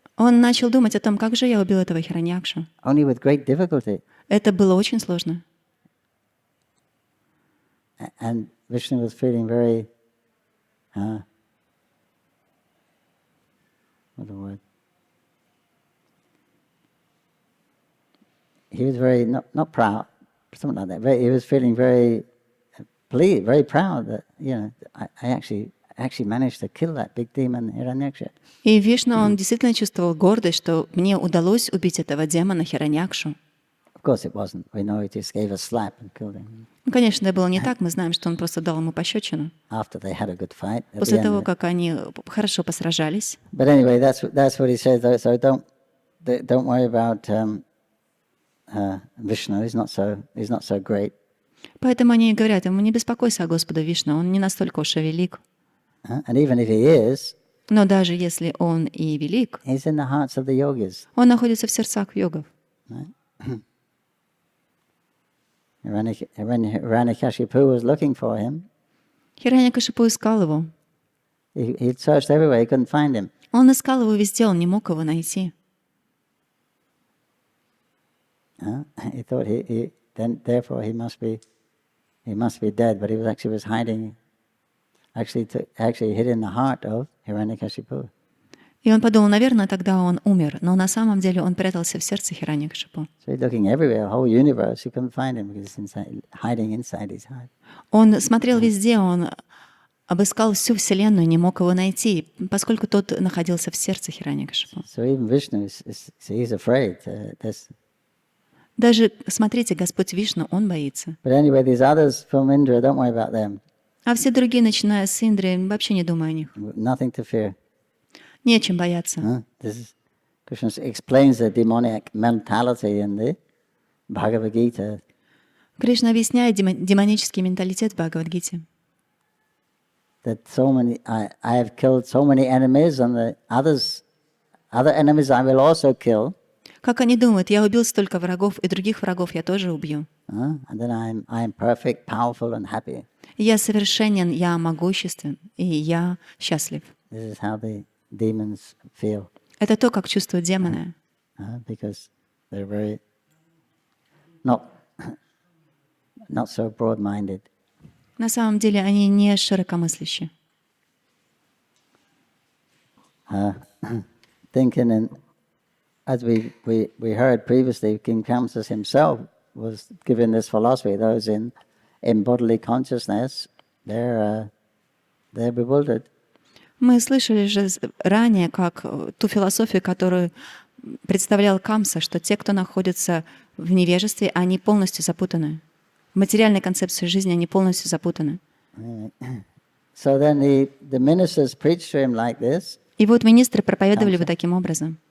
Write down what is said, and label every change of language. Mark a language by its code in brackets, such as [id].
[ru] он начал думать о том, как же я убил этого Хираньякшу. [en] Only with great difficulty. [ru] Это было очень сложно. [en] And Vishnu was feeling very, what's the word? He was very, not proud, something like that. He was feeling very pleased, very proud that, I actually managed to kill that big demon Hiranyaksha. [ru] И Вишну, он действительно чувствовал гордость, что мне удалось убить этого демона Хираньякшу. [en] Of course it wasn't. We know he just gave a slap and killed him. [ru] Ну, конечно, это было не так. Мы знаем, что он просто дал ему пощечину. [en] After they had a good fight. [ru] После того, как они хорошо посражались. [en] But anyway, that's what he says. So don't worry about Vishnu. He's not so great. [ru] Поэтому они говорят ему, не беспокойся о Господе Вишну, он не настолько уж и велик. [en] And even if he is, [ru] но даже если он и велик, [en] he's in the hearts of the yogis. [ru] Он находится в сердцах йогов. [en] Hiranyakashipu was looking for him. [ru] Хираньякашипу искал его. [en] He searched everywhere. He couldn't find him. [ru] Он искал его везде, он не мог его найти. [en] He thought therefore he must be dead, but he was hiding. Actually hid in the heart of Hiranyakashipu. [ru] И он подумал, наверное, тогда он умер, но на самом деле он прятался в сердце Хираньякашипу. [en] So he's looking everywhere, whole universe. He couldn't find him because he's hiding inside his heart. [ru] Он смотрел везде, он обыскал всю вселенную, не мог его найти, поскольку тот находился в сердце Хираньякашипу. [en] So even Vishnu, he's afraid. [ru] Даже, смотрите, Господь Вишну, он боится. [en] But anyway, these others from Indra, don't worry about them. [ru] А все другие, начиная с Индры, вообще не думай о них. [en] Nothing to fear. [ru] Нечем бояться. [en] Krishna explains the demonic mentality in the Bhagavad Gita. [ru] Кришна объясняет демонический менталитет в Бхагавад-гите. [en] That I have killed so many enemies, and the other enemies I will also kill. [ru] Как они думают, я убил столько врагов, и других врагов я тоже убью. [en] And then I'm perfect, powerful, and happy. [ru] Я совершенен, я могуществен, и я счастлив. [en] This is how the demons feel. [ru] Это то, как чувствуют демоны. [en] Because they're very not so broad-minded. [ru] На самом деле они не широкомыслящие. [en] Thinking, and as we heard previously, King Kamsa himself was given this philosophy. Those in bodily consciousness, they're bewildered. [ru] Мы слышали же ранее, как ту философию, которую представлял Камса, что те, кто находится в невежестве, они полностью запутаны. В материальной концепции жизни они полностью запутаны. [en] So then the ministers preached to him like this. [ru] И вот министры проповедовали его таким образом.